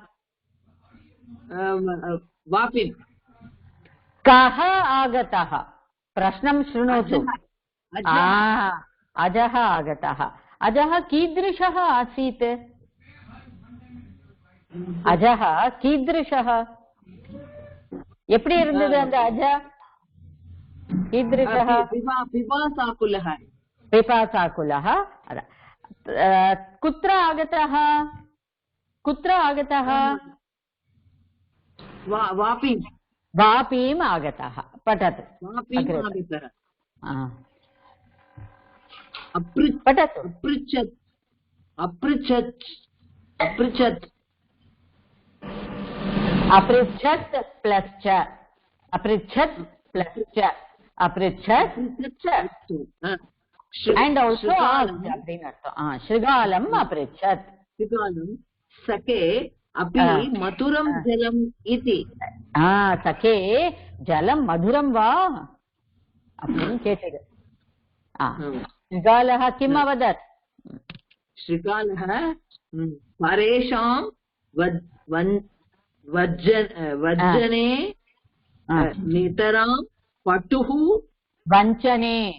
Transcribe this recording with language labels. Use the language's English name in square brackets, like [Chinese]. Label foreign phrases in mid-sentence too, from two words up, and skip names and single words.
[Sanskrit] वापिन् कः आगतः प्रश्नं शृणोतु अजः आगतः अजः कीदृशः आसीत् अजः कीदृशः [Tamil] எப்படி இருந்தது அந்த அஜ [Sanskrit] कीदृशः पिपासाकुलः कुत्र आगतः वापीम् आगतः पठतु अपृच्छत् [English] and also asked [Tamil] அப்படின்னு அர்த்தம் ஸ்ருகாலம் अपृच्छत् [Sanskrit] सखे अपि मधुरं जलम् इति सखे जलं मधुरं वा [Tamil] அப்படின்னு கேட்டது [Sanskrit] श्रुगालः किम् अवदत् श्रुगालः परेषां वज्जने नितरां पटुः वञ्चने